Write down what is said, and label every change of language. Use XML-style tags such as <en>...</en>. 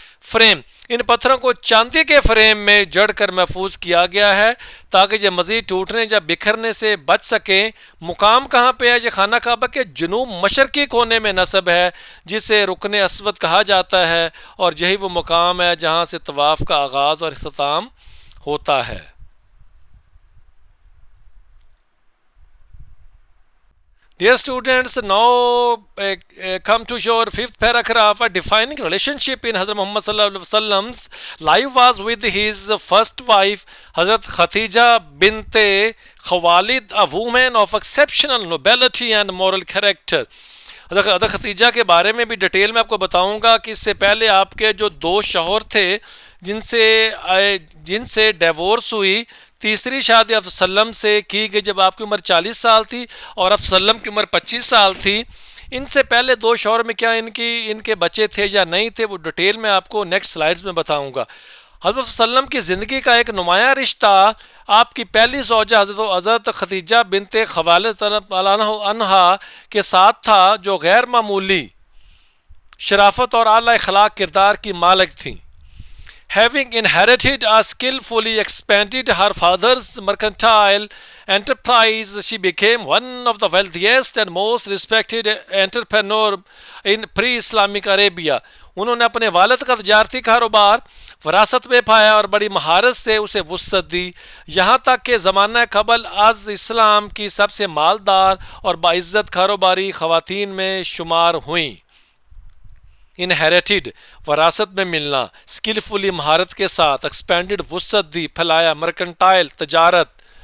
<ur>Frame, ان پتھروں کو چاندی کے فریم میں جڑ کر محفوظ کیا گیا ہے تاکہ یہ مزید ٹوٹنے یا بکھرنے سے بچ سکیں۔ مقام کہاں پہ ہے؟ یہ خانہ کعبہ کے جنوب مشرقی کونے میں نصب ہے جسے رکن اسود کہا جاتا ہے، اور یہی وہ مقام ہے جہاں سے طواف کا آغاز اور اختتام ہوتا ہے۔ Dear students, now come to your fifth paragraph.</ur> <en>A defining relationship in Hazrat Muhammad sallallahu alaihi wasallam's life was with his first wife, Hazrat Khatija bint Khuwailid, a woman of exceptional nobility and moral character.</en> <ur>حضرت ختیجہ کے بارے میں بھی detail میں آپ کو بتاؤں گا کہ اس سے پہلے آپ کے جو 2 شوہر تھے جن سے ڈیورس ہوئی، تیسری شادی آپ صلی اللہ علیہ وسلم سے کی گئی جب آپ کی عمر 40 سال تھی اور آپ صلی اللہ علیہ وسلم کی عمر 25 سال تھی۔ ان سے پہلے 2 شوہر میں کیا ان کے بچے تھے یا نہیں تھے وہ ڈیٹیل میں آپ کو نیکسٹ سلائیڈز میں بتاؤں گا۔ حضرت صلی اللہ علیہ وسلم کی زندگی کا ایک نمایاں رشتہ آپ کی پہلی زوجہ حضرت خدیجہ بنت خویلد عنہا کے ساتھ تھا جو غیر معمولی شرافت اور اعلیٰ اخلاق کردار کی مالک تھیں۔ Having inherited a skillfully expanded her father's mercantile</ur> <en>enterprise. She became one of the wealthiest and most respected entrepreneur in pre-Islamic Arabia.</en> <ur>انہوں نے اپنے والد کا تجارتی کاروبار وراثت میں پایا اور بڑی مہارت سے اسے وسعت دی، یہاں تک کہ زمانہ قبل از اسلام کی سب سے مالدار اور باعزت کاروباری خواتین میں شمار ہوئیں۔ انہیریٹڈ وراثت میں ملنا، اسکلفلی مہارت کے ساتھ، ایکسپینڈڈ وسعت دی، پھیلایا، مرکنٹائل تجارت۔</ur>